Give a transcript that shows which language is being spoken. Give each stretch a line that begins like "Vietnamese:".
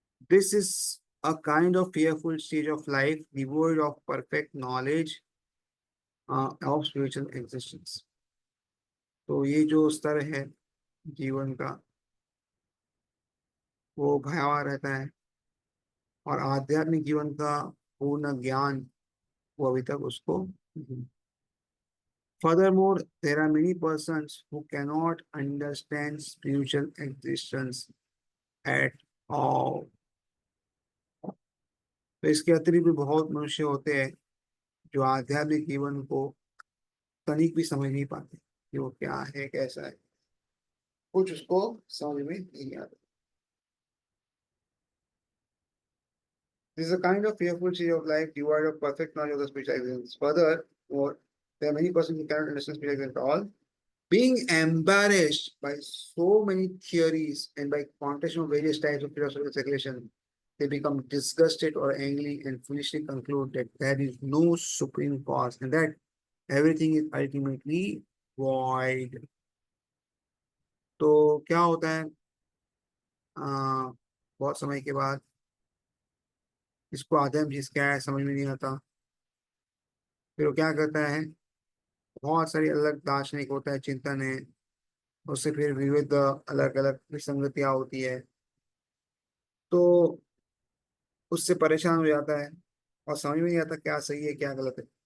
English: This is a kind of fearful stage of life devoid of perfect knowledge of spiritual existence।
Hindi: तो ये जो स्तर है जीवन का, वो भयावह रहता है, और आध्यात्मिक जीवन का पूर्ण ज्ञान वो अभी तक उसको नहीं।
English: Furthermore, there are many persons who cannot understand spiritual existence at all.
Hindi: तो इसके अतिरिक्त भी बहुत मनुष्य होते हैं जो आध्यात्मिक जीवन को तनिक भी समझ नहीं पाते कि वो क्या है कैसा है, कुछ उसको समझ में नहीं आता।
English: This is a kind of fearful state of life devoid of perfect knowledge of the spiritual existence. Furthermore, there are many persons who cannot understand spiritual existence at all, being embarrassed by so many theories and by contestation of various types of philosophical speculation, they become disgusted or angry and foolishly conclude that there is no supreme cause and that everything is ultimately void.
Hindi: तो क्या होता है, बहुत समय के बाद इसको आदम जिस क्या है समझ में नहीं आता, फिर वो क्या करता है, बहुत सारी अलग दार्शनिक होता है, चिंतन है, उससे फिर विविध अलग अलग विसंगतियां होती है, तो उससे परेशान हो जाता है और समझ में नहीं आता क्या सही है क्या गलत है।